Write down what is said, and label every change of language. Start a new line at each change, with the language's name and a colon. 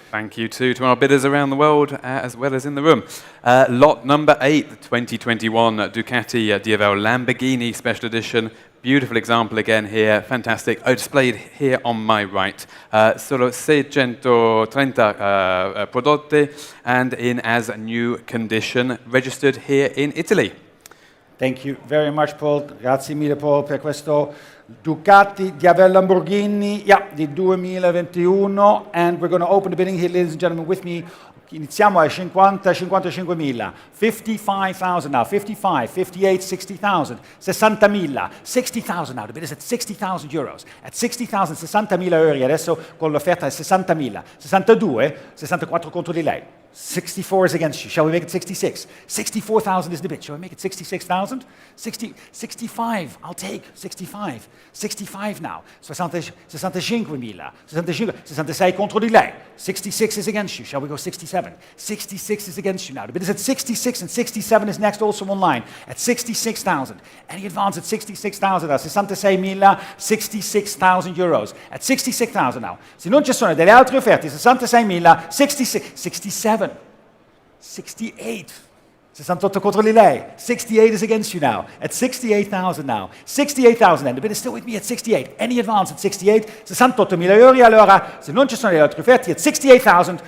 English: Thank you to our bidders around the world, as well as in the room. Lot number 8, the 2021 Ducati DFL Lamborghini Special Edition. Beautiful example again here, fantastic. Displayed here on my right.
Italian: Solo 630 prodotte
English: and in as new condition, registered here in Italy. Thank you very much, Paul.
Italian: Grazie mille, Paul, per questo Ducati DFL Lamborghini, di 2021.
English: And we're going to open the bidding here, ladies and gentlemen, with me.
Italian: Iniziamo a 55.000,
English: 55,000 now, 55, 58, 60,000, 60.000, 60,000 now, the bid is at 60,000 euros. At 60,000,
Italian: 60.000 euro, adesso con l'offerta è 60.000, 62, 64 contro di lei.
English: 64 is against you. Shall we make it 66? 64,000 is the bid. Shall we make it 66,000? 65, I'll take 65. 65 now. 65.000.
Italian: 66 contro di lei.
English: 66 is against you. Shall we go 67? 66 is against you now. The bid is at 66 and 67 is next also online at 66,000. Any advance at 66,000 now? 66.000, 66,000 euros. At 66,000 now.
Italian: Se non ci sono delle altre offerte, 66.000, 66, 67.
English: 68.
Italian: 68 contro di lei.
English: 68 is against you now. At 68,000 now. 68,000 and the bid is still with me at 68. Any advance at 68? 68.000 euro.
Italian: Allora, se non ci sono le altre offerte,
English: at 68,000.